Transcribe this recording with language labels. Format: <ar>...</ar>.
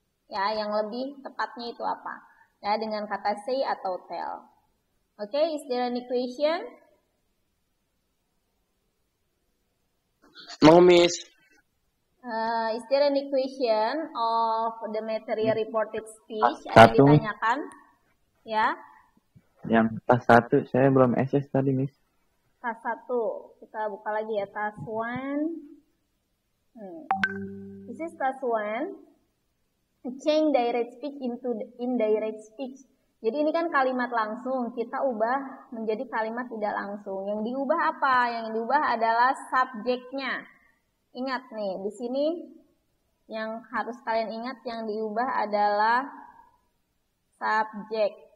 <id>Ya, yang lebih tepatnya itu apa? Ya, dengan kata say atau tell.</id> <en>Oke, is there any question?</en> <id>Mau, Miss.</id> <en>Is there any question of the material reported speech?</en> <id>Ada yang ditanyakan? Ya. Yang tas 1 saya belum SS tadi, Miss. Tas 1. Kita buka lagi ya, tas 1.</id> <en>This is task 1. Change direct speech into indirect speech.</en> <id>Jadi ini kan kalimat langsung, kita ubah menjadi kalimat tidak langsung. Yang diubah apa? Yang diubah adalah subjeknya. Ingat nih, di sini yang harus kalian ingat yang diubah adalah subjek.</id>